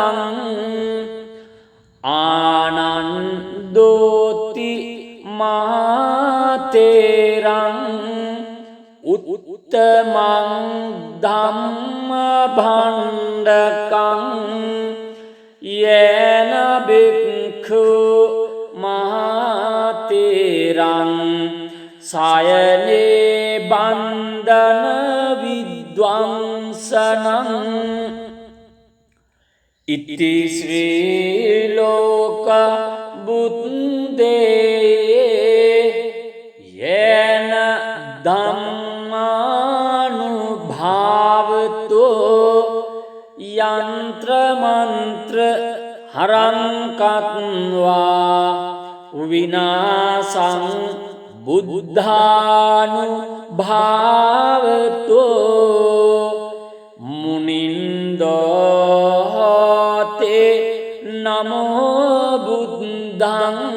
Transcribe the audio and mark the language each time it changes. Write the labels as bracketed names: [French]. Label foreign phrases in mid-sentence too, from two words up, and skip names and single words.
[Pali] ආනන්දෝති මහතේරං උත්තමං ධම්ම භණ්ඩකං යේන බික්ඛු මහතේරං සයනේ බන්ධන විද්වංසනං ඉති ශ්‍රී ලෝක බුද්දේ යේන ධම්මානුභාවතෝ යන්ත්‍ර මන්ත්‍ර හරංකත්වා විනාසං බුද්ධානුභාවතෝ මුනින්දෝතේ නමෝ බුද්ධං